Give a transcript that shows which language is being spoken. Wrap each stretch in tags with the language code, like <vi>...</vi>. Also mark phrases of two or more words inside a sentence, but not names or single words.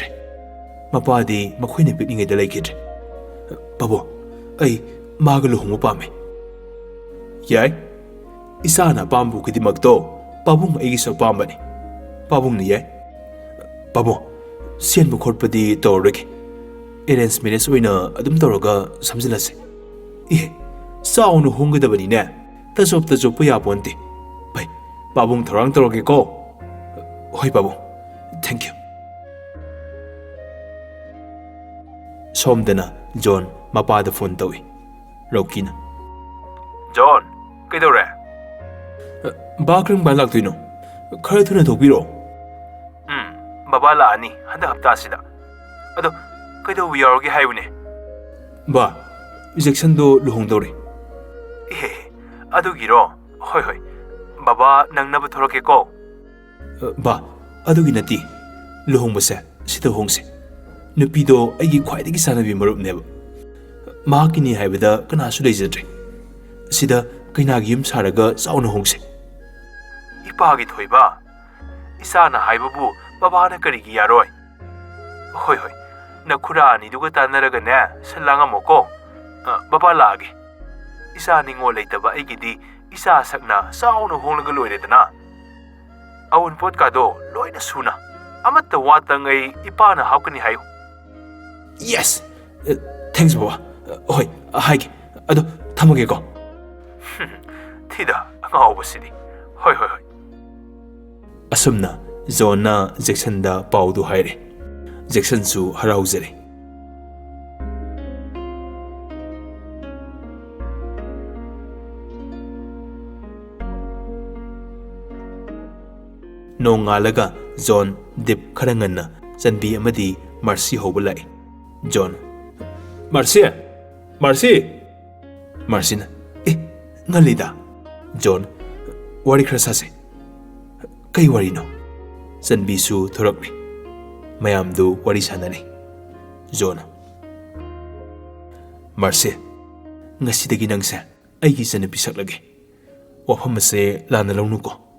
<mni>Mapadi makhoine pikningida leikidre. Pabo, ai maga luhungu pame. Yai, isana pambu kidimakto pabung aigi so pambani. Pabung ni yai. Pabo, sian bukhorpadi tawrege.</mni> <en>Arrange marriage</en> <mni>oina adum tawraga samjilase. Saunu honggadabani ne. Tajop ya ponte. Bai, pabung thorang tawrage ko. Hoi Pabung.</mni> <en>Thank you.</en> <mni>Somdana John mapada phone tawi. Rokina. John, kaidore? Bakrang balak tuino. Khara thuna thokbiro. Baba laani handa hapta sida. Ado kaido wiyarogi haibune. Ba, Jackson do luhongdore. Adu giro. Hoi. Baba nangna thorake ko. Ba, adugi nati. Luhongbase sida hongse. Nupido aigi khwaidagi sanabi marup neba. Mahakini haibada kanasu leijadre. Sida kainagi yum saraga sauna hongse. Ipagi thoiba. Isana haibabu babana karigi yaroi. Hoi. Nakhura ni duga tanaraga ne salanga moko. Baba laage. Isa ningo leitaba aigidi isa sakna sauna honglaga loiredana. Awun pot ka do loina suna. Amatta watangai ipana hapkani hayo.</mni> <en>Yes. Thanks baba.</en> <mni>Hoi, haige. Ado thamage ko. Thida ngawbasidi. Hoi. Asumna Zona Jackson da paudu haire. Jackson su harauzare. Nongalaga John Dip Karanganna Janbi amadi Marcy hobalai. John. Marcy. Marcyna. Ngalida. John. Wari khrasase. ꯀꯩ ꯋꯥꯔꯤꯅꯣ? ꯆꯟꯕꯤꯁꯨ ꯊꯣꯔꯛꯂꯤ. ꯃꯌꯥꯝꯗꯨ ꯋꯥꯔꯤ ꯁꯥꯟꯅꯔꯤ. ꯖꯣꯅ: ꯃꯥꯔꯁꯤ, ꯉꯁꯤꯗꯒꯤ ꯅꯪꯁꯦ ꯑꯩꯒꯤ ꯏꯆꯟꯅꯨꯄꯤ ꯁꯛꯂꯒꯦ. ꯋꯥꯐꯝ ꯑꯁꯦ ꯂꯥꯟꯅ ꯂꯧꯅꯨꯀꯣ.</mni>